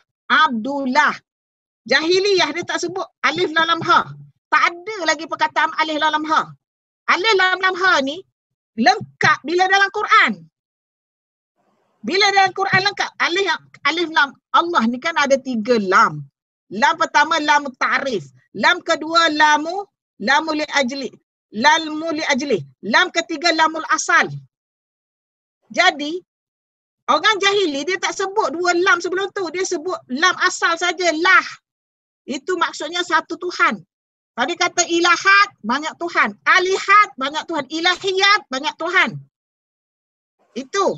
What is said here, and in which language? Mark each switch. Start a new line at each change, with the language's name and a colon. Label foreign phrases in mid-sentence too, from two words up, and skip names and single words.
Malay: Abdullah. Jahiliyah dia tak sebut alif lam ha. Tak ada lagi perkataan alif lam ha. Alif lam ha ni lengkap bila dalam Quran. Bila dalam Quran lengkap alif lam Allah ni kan ada 3 lam. Lam pertama
Arabic: لام التعريف,
Malay: lam kedua
Arabic: لام لأجل، لام لأجل,
Malay: lam ketiga
Arabic: لام الأصل.
Malay: Jadi orang jahili dia tak sebut 2 lam sebelum tu, dia sebut lam asal saja lah. Itu maksudnya satu Tuhan. Tadi kata ilahat, banyak Tuhan. Alihat, banyak Tuhan. Ilahiyat, banyak Tuhan. Itu.